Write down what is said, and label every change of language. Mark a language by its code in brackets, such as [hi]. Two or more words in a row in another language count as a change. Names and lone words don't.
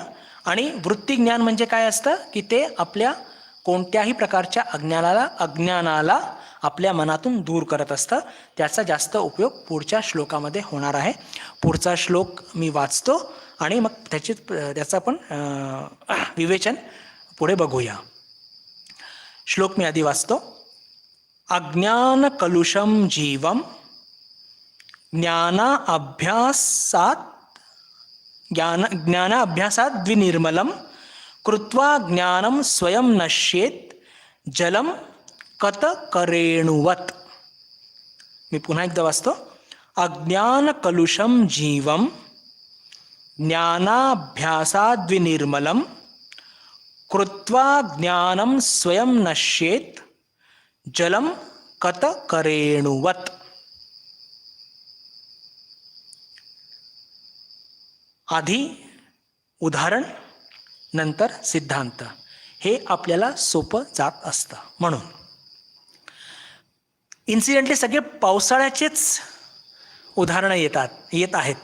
[mr] आणि वृत्ती ज्ञान म्हणजे काय असतं की ते आपल्या कोणत्याही प्रकारच्या अज्ञानाला आपल्या मनातून दूर करत असतं. त्याचा जास्त उपयोग पुढच्या श्लोकामध्ये होणार आहे. पुढचा श्लोक मी वाचतो आणि मग त्याचं आपण विवेचन पुढे बघूया. श्लोक मी आधी वाचतो. [sa] अज्ञान कलुषम जीवम ज्ञानाभ्यासात द्विनिर्मलम कृत्वा ज्ञानम स्वयं नश्येत जलम कतकरेणुवत. [mr] मी पुन्हा एकदा वाचतो. [sa] अज्ञान कलुषम जीवम ज्ञानाभ्यासात द्विनिर्मलम कृत्वा ज्ञानम स्वयं नश्येत जलम कतकरेणुवत. [mr] आधी उदाहरण नंतर सिद्धांत हे आपल्याला सोपं जात असतं. म्हणून इन्सिडेंटली सगळे पावसाळ्याचेच उदाहरणं येत आहेत.